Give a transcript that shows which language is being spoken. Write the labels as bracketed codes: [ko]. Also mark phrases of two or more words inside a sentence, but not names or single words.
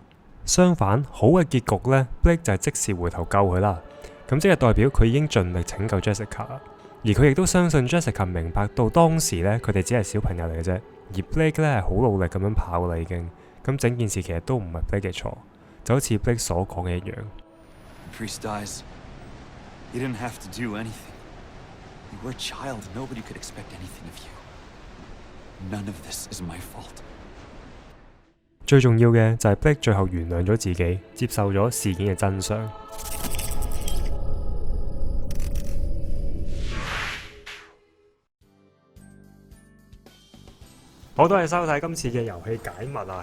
[yue] 相反，好嘅結局呢， Blake 就係即時回頭救佢啦。咁即係代表佢已經盡力拯救 Jessica 啦。而佢亦都相信 Jessica 明白到當時呢，佢哋只係小朋友嚟嘅啫。而 Blake 咧係好努力咁樣跑啦已經。咁整件事其實都唔係 Blake 嘅錯，就好似 Blake 所講嘅一樣。 [en] The priest dies. You didn't have to do anything. You were a child. Nobody could expect anything of you. None of this is my fault. [yue] 最重要嘅就係 Blake 最後原諒咗自己，接受咗事件嘅真相。好多謝收睇今次嘅遊戲解密啊！